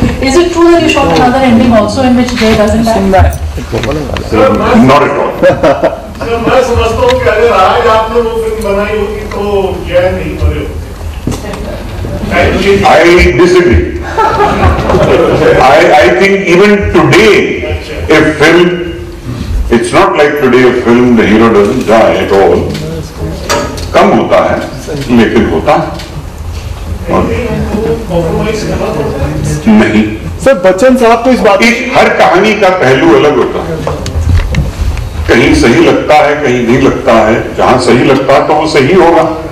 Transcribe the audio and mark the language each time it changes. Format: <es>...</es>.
<en>Is it true that you shot another ending also in which Jay doesn't die? Not at all.</en> <hi>Sir, मैं समझता हूँ कि अगर आज आपने वो फिल्म बनाई होगी तो जय नहीं मरे होते।</hi> <en>I disagree. I think even today, a film, it's not like today a film the hero doesn't die at all.</en> <hi>कम होता है, लेकिन होता नहीं। सर बच्चन साहब तो इस बात, हर कहानी का पहलू अलग होता है, कहीं सही लगता है, कहीं नहीं लगता है। जहां सही लगता है तो वो सही होगा।</hi>